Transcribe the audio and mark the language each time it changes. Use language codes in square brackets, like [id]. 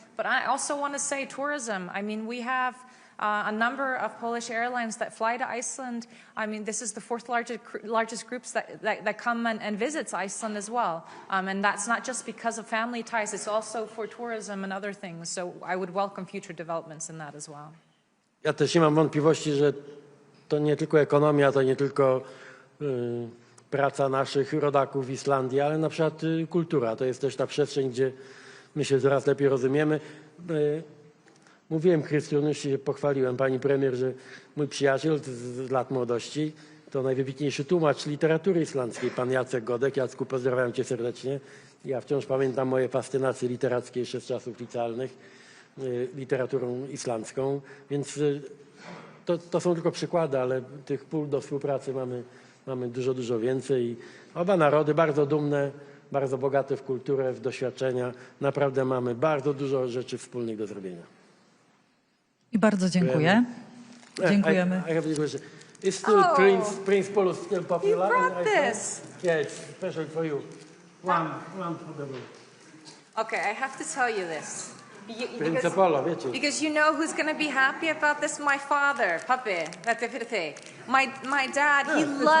[en] But I also want to say tourism. I mean, we have a number of Polish airlines that fly to Iceland. I mean, this is the fourth largest groups that come and visits Iceland as well. And that's not just because of family ties, it's also for tourism and other things. So I would welcome future developments in that as well. [pl] Ja też nie mam wątpliwości, że to nie tylko ekonomia, to nie tylko praca naszych rodaków w Islandii, ale na przykład kultura. To jest też ta przestrzeń, gdzie my się coraz lepiej rozumiemy. Mówiłem, Kristrún, już się pochwaliłem pani premier, że mój przyjaciel z lat młodości to najwybitniejszy tłumacz literatury islandzkiej, pan Jacek Godek. Jacku, pozdrawiam cię serdecznie. Ja wciąż pamiętam moje fascynacje literackie jeszcze z czasów licealnych literaturą islandzką, więc to są tylko przykłady, ale tych pól do współpracy mamy dużo więcej. I oba narody bardzo dumne, bardzo bogate w kulturę, w doświadczenia. Naprawdę mamy bardzo dużo rzeczy wspólnych do zrobienia. I bardzo dziękuję. Dziękujemy. [en] I have a question. Is still Prince Paul still popular? You brought this. Yeah, it's special for you. One for the room. Okay, I have to tell you this. [pl] Prince Paul, wiecie. [en] Because you know who's going to be happy about this? My father, Papi. My dad, he loves